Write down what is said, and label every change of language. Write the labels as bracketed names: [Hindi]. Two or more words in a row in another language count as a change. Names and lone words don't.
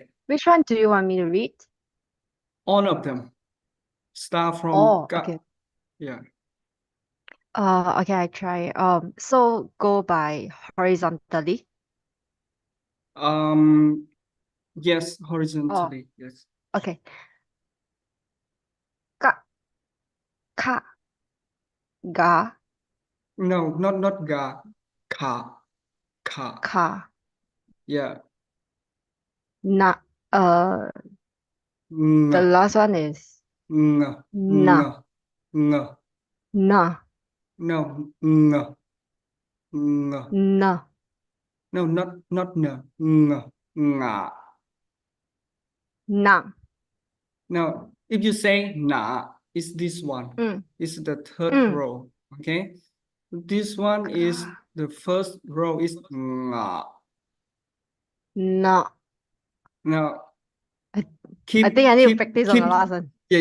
[English] Which one do you want me to read? all of them. Start from Oh, ga. okay. Yeah. Okay, I try. So go by horizontally. Yes, horizontally. Yes. Okay. Ka, ka, ga, No, not ga. Ka. Ka. ka, Yeah. na. Ng. The last one is Ng. na, Ng. na, No. Ng. Ng. na, No, not n. Ng. Nga. na. Now, if you say na, it's this one. It's the third row. Okay. This one is the first row is nga. Na. Now, I think I need to practice on the last one.